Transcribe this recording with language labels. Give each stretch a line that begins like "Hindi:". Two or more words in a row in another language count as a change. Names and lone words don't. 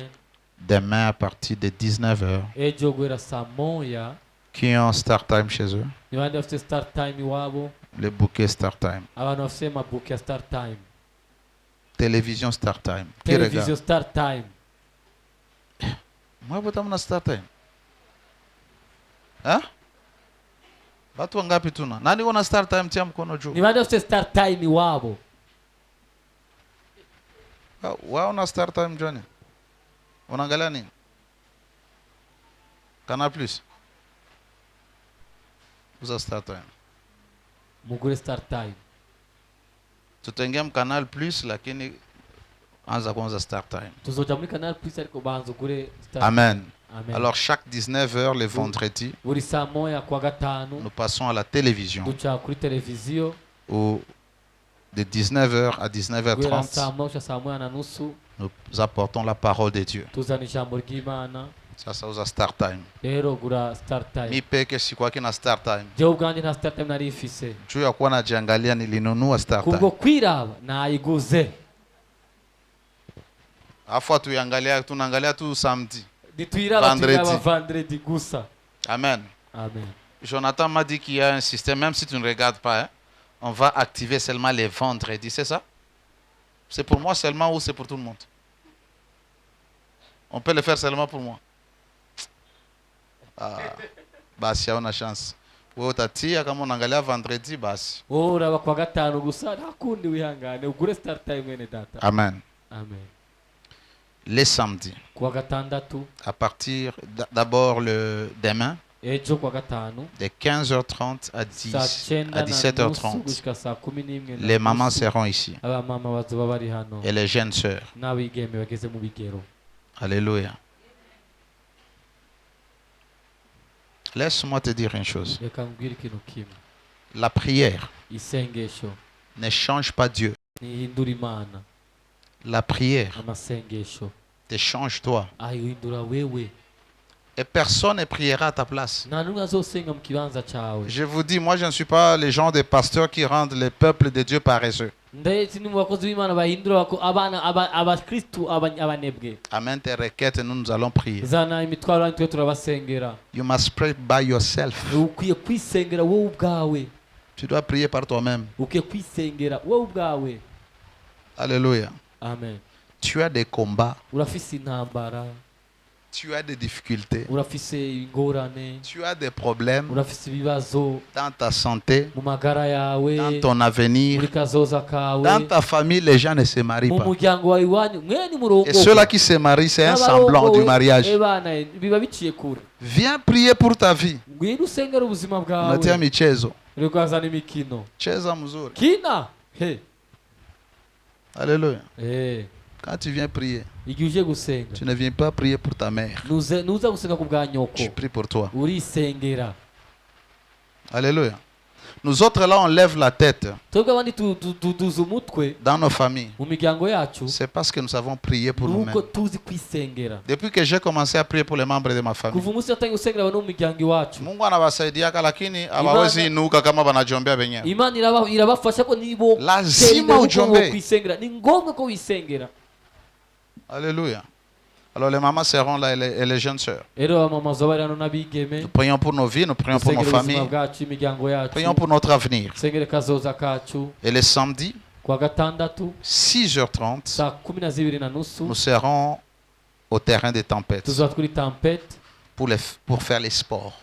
French: Demain à partir de 19h, qui ont Start Time chez eux? Le bouquet Start Time. Télévision Start Time. Télévision Start Time. Moi, vous avez Start Time. Hein?
Swahili: Watu wangapi tuna? Nani wana Start Time tia mkono juu? Ni wale wote Start Time wao. Wao na Start Time Johnny. Unaangalia nini? Canal Plus. Uza Start Time.
Rundi: Mugure Start Time.
Swahili: Tutaingia Canal Plus lakini anza kwanza Start Time.
Rundi: Tuzoja muri Canal Plus ariko banzo gure Start. Amen. Amen.
French: Alors chaque 19h le vendredi, nous passons à la télévision. Où de 19h à 19h30, nous apportons la parole de Dieu. Ça vous a Start Time.
Swahili: Mi peke si kwa kina Start Time. Juu ya kuwa najiangalia nilinunua Start Time. Afu tunaangalia tu samedi.
French: Vendredi. Amen. Amen. Jonathan m'a dit qu'il y a un système, même si tu ne regardes pas, hein? on va activer seulement les vendredis, c'est ça? C'est pour moi seulement ou c'est pour tout le monde? On peut le faire seulement pour moi.
Swahili: Ah, basi hauna chance. Wewe utatia kama unaangalia vendredi basi.
Rundi: Uraba kwa gatanu gusa nakundi wihangane ugure start time mwene data. Amen. Amen.
French: Les samedis.
Rundi: Kwa gatandatu.
French: À partir d'abord le demain.
Rundi: Ejo kwa gatanu.
French: De 15h30 à 17h30. Les mamans seront ici.
Rundi: Aba mama bazoba bari hano.
French: Et les jeunes sœurs.
Rundi: N'abigeme bageze mu bigero.
French: Alléluia. Laisse-moi te dire une chose. La prière ne change pas Dieu. La prière te change toi. Et personne ne priera à ta place. Je vous dis, moi je ne suis pas les gens des pasteurs qui rendent le peuple de Dieu paresseux. Amen tes requêtes, nous allons prier.
English: You must pray by yourself.
French: Tu dois prier par toi-même. Alléluia. Amen. Tu as des combats. Tu as des difficultés. Tu as des problèmes dans ta santé, dans ton avenir, dans ta famille. Les gens ne se marient pas. Et ceux-là qui se marient, c'est un semblant du mariage. Viens prier pour ta vie.
Swahili: Unatia michezo. Cheza mzuri.
French: Alléluia. Quand tu viens prier, tu ne viens pas prier pour ta mère. Tu pries pour toi. Alléluia. Nous autres là, on lève la tête dans nos familles. C'est parce que nous avons prié pour nous-mêmes. Depuis que j'ai commencé à prier pour les membres de ma famille,
Swahili: Mungu anawasaidiaka lakini hawawezi inuka kama wanajiombea wenyewe. Lazima ujiombee.
French: Alléluia. Alors les mamans seront là et les jeunes sœurs. Nous prions pour nos vies, nous prions pour nos familles. Prions pour notre avenir. Et les samedis, 6h30, nous serons au terrain des tempêtes pour faire les sports.